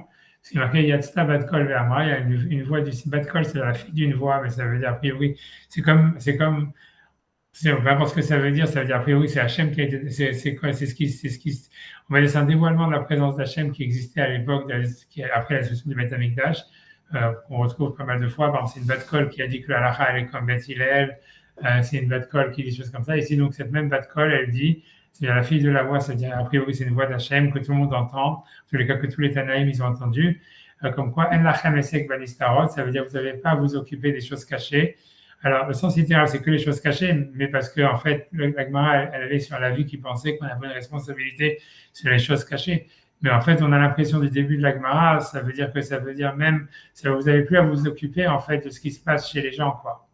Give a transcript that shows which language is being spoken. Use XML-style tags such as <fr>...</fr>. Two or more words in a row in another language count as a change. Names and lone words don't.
<fr>C'est marqué</fr> <he>יצתה בת קול ואמרה,</he> <fr>il y a une voix du Batkol, c'est la fille d'une voix, mais ça veut dire a priori, c'est comme C'est peu importe ce que ça veut dire a priori c'est Hachem qui a été, c'est quoi, on va dire c'est un dévoilement de la présence d'Hachem qui existait à l'époque, après la destruction du Beth Amikdash, qu'on retrouve pas mal de fois. Par exemple, c'est une</fr> <he>בת קול</he> <fr>qui a dit que la halakha elle est comme Beth Hillel, c'est une</fr> <he>בת קול</he> <fr>qui dit des choses comme ça. Ici donc cette même</fr> <he>בת קול</he> <fr>elle dit, c'est-à-dire la fille de la voix, c'est-à-dire a priori c'est une voix d'Hachem que tout le monde entend, en tous les cas que tous les Tanaïm ils ont entendu, comme quoi</fr> <he>אין לכם עסק בנסתרות,</he> <fr>ça veut dire vous n'avez pas à vous occuper des choses cachées. Alors, le sens littéral, c'est que les choses cachées, mais parce que, en fait, la Gemara, elle allait sur la vie qui pensait qu'on avait une responsabilité sur les choses cachées. Mais en fait, on a l'impression du début de la Gemara, ça veut dire même, vous n'avez plus à vous occuper, en fait, de ce qui se passe chez les gens, quoi.</fr>